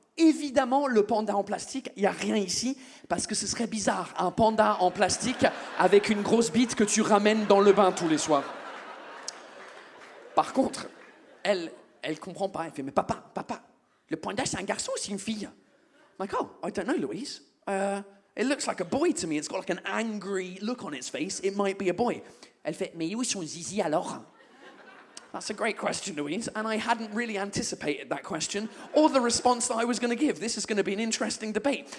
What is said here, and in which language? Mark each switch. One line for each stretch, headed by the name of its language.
French: Évidemment, le panda en plastique, il n'y a rien ici parce que ce serait bizarre. Un panda en plastique avec une grosse bite que tu ramènes dans le bain tous les soirs. Par contre, elle comprend pas. Elle fait, mais papa, le panda, c'est un garçon ou c'est une fille?
English: I'm like, oh, I don't know, Louise. It looks like a boy to me. It's got like an angry look on its face. It might be a boy.
French: Elle fait, mais où est son zizi alors?
English: That's a great question, Louise. And I hadn't really anticipated that question or the response that I was going to give. This is going to be an interesting debate.